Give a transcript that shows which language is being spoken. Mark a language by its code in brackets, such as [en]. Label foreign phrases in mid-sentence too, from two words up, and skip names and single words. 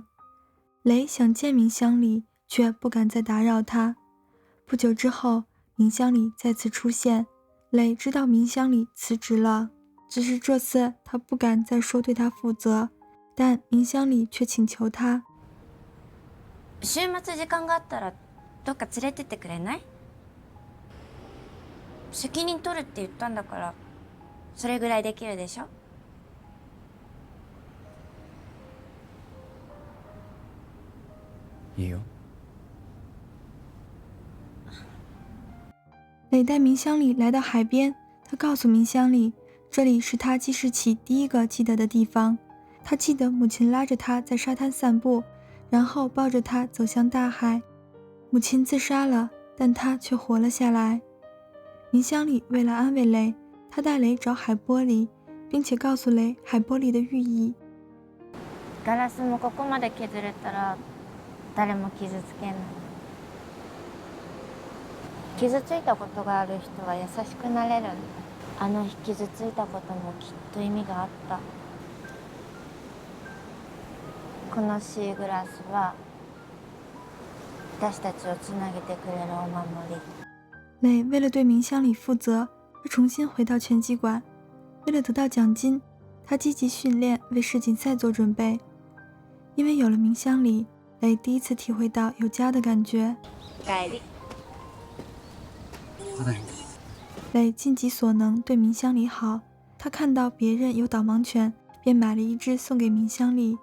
[zh] 磊想见明香里，却不敢再打扰他。不久之后，明香里再次出现，磊知道明香里辞职了，只是这次他不敢再说对他负责，但明香里却请求他。 [ja] 週末時間があったらどっか連れてってくれない？責任取るって言ったんだから、それぐらいできるでしょ？いいよ。 [zh] 磊带明香里来到海边，他告诉明香里，这里是他记事起第一个记得的地方。他记得母亲拉着他在沙滩散步，然后抱着他走向大海。母亲自杀了，但他却活了下来。明香里为了安慰磊，他带磊找海玻璃，并且告诉磊海玻璃的寓意。 [ja] ガラスもここまで削れたら誰も傷つけない。傷ついたことがある人は優しくなれる。あの日傷ついたこともきっと意味があった。このシーグラスは私たちをつなげてくれるお守り。 [zh] 磊为了对明香里负责，他重新回到拳击馆。为了得到奖金，他积极训练，为世锦赛做准备。因为有了明香里，磊第一次体会到有家的感觉。 [ja] 帰り。 [zh] 磊尽己所能对明香里好，他看到别人有导盲犬，便买了一只送给明香里。